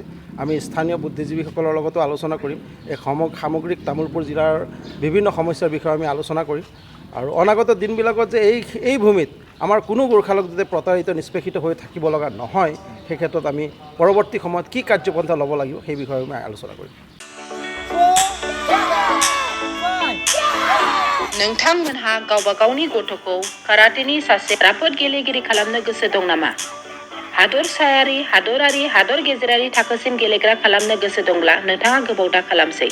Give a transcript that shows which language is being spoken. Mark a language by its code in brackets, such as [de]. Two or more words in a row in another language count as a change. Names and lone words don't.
[as] আমি স্থানীয় বুদ্ধিজীৱীসকলৰ লগতো আলোচনা কৰিম। এই সামগ্ৰিক তামুলপুৰ জিলাৰ বিভিন্ন সমস্যাৰ বিষয়ে আমি আলোচনা কৰিম। আৰু অনাগত দিনবিলাকত যে এই ভূমিত আমাৰ কোনো গোৰ্খালোক যাতে প্ৰতাৰিত নিষ্পেষিত হৈ থাকিব লগা নহয়, সেই ক্ষেত্ৰত আমি পৰৱৰ্তী সময়ত কি কাৰ্যপন্থা ল'ব লাগিব সেই বিষয়ে আমি আলোচনা কৰিম। [brx] नोंथांमोनहा गावबा गावनि गथ'खौ काराटेनि सासे राफोद गेलेगिरि खालामनो गोसो दं नामा? हादरसायारि, हादरारि, हादर गेजेरारि थाखोसिम गेलेग्रा खालामनो गोसो दंब्ला नोंथाङा गोबाव दा खालामसै।